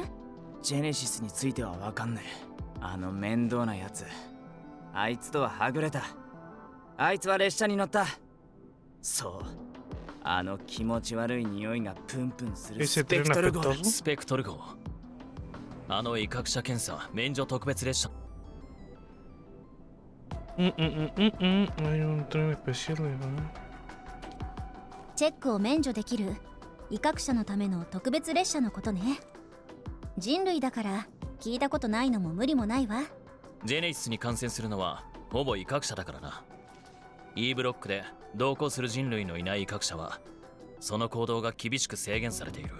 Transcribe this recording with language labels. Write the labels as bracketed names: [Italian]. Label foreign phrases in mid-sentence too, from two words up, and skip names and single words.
[Japanese] ジェネシスについては分かんねえ。あの面倒なやつ、あいつとははぐれた。あいつは列車に乗った。そう、あの気持ち悪い匂いがプンプンするスペクトル号。スペクトル号、あの威嚇者検査免除特別列車。 [Spanish] Hay un tren especial, ¿verdad? [Japanese] チェックを免除できる威嚇者のための特別列車のことね。人類だから聞いたことないのも無理もないわ。ジェネシスに感染するのはほぼ威嚇者だからな。E ブロックで同行する人類のいない威嚇者はその行動が厳しく制限されている。